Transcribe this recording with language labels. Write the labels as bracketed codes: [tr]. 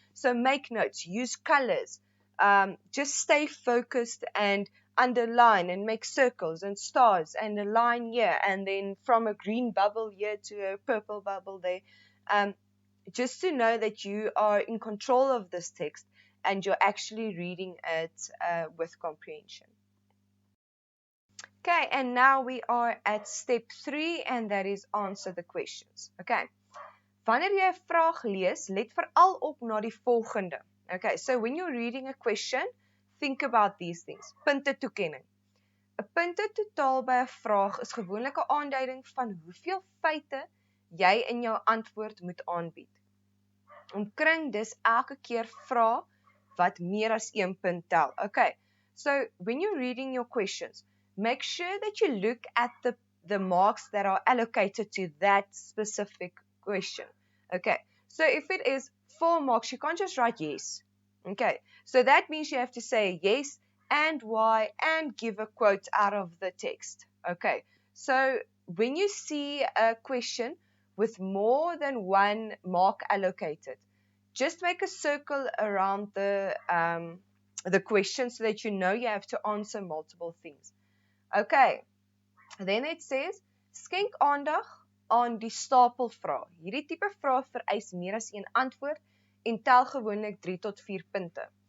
[en] So make notes, use colors, just stay focused and underline and make circles and stars and a line here and then from a green bubble here to a purple bubble there, just to know that you are in control of this text and you're actually reading it with comprehension. Okay, and now we are at step 3 and that is answer the questions. [af] Okay, wanneer jy 'n vraag lees, let veral op na die volgende. [en] Okay, so when you're reading a question, think about these things. [af] Punte toekenning. 'n Punte totaal by 'n vraag is gewoonlik 'n aanduiding van hoeveel feite jy in jou antwoord moet aanbied. Omkring dus elke keer vra wat meer as 1 punt tel. [en] Okay, so when you're reading your questions, make sure that you look at the marks that are allocated to that specific question. Okay, so if it is 4 marks, you can't just write yes. Okay, so that means you have to say yes and why and give a quote out of the text. Okay, so when you see a question with more than 1 mark allocated, just make a circle around the question so that you know you have to answer multiple things. Okay, then it says, [af] skenk aandag aan die stapelvraag. Hierdie tipe vraag vereis meer as een antwoord en tel gewoonlik 3 tot 4 punte.